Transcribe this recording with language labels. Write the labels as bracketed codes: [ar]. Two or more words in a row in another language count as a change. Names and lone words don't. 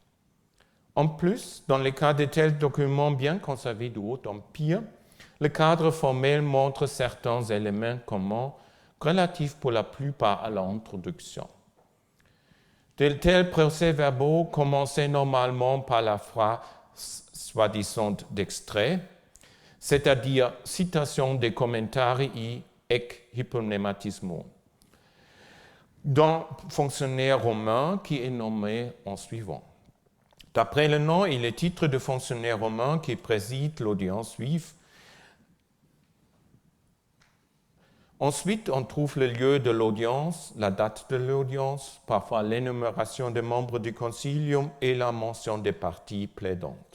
[fr] En plus, dans le cas de tels documents bien conservés du Haut Empire, le cadre formel montre certains éléments communs relatifs pour la plupart à l'introduction. De tels procès-verbaux commençaient normalement par la phrase soi-disant d'extrait, c'est-à-dire citation des [la] commentarii ec hypomnématismo, [fr] d'un fonctionnaire romain qui est nommé en suivant. D'après le nom et le titre du fonctionnaire romain qui préside l'audience juive, ensuite, on trouve le lieu de l'audience, la date de l'audience, parfois l'énumération des membres du concilium et la mention des parties plaidantes.